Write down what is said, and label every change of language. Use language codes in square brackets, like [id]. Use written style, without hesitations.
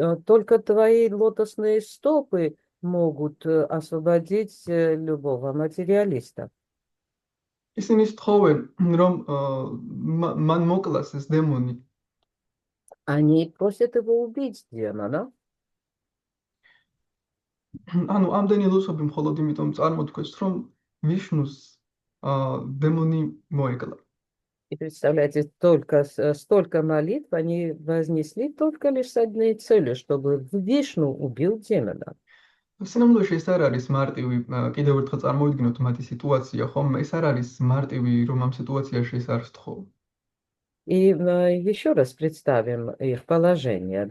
[ru] Только твои лотосные стопы могут освободить любого материалиста. [ka] ისინი სთხოვენ, რომ მან მოკლას ეს დემონი. [ru] Они просят его убить демона. [ka] ანუ ამდენი ლოცვები მხოლოდ იმიტომ წარმოთქვეს, რომ ვიშნუს დემონი მოეკლა. [ru] И представляете, столько молитв они вознесли только лишь с одной целью, чтобы Вишну убил демона. [ka] სინამდვილეში ეს არ არის მარტივი, კიდევ ერთხელ წარმოვიდგინოთ მათი სიტუაცია, ხომ? ეს არ არის მარტივი, რომ ამ სიტუაციაში ეს არ სთხოვ. [ru] И еще раз представим их положение.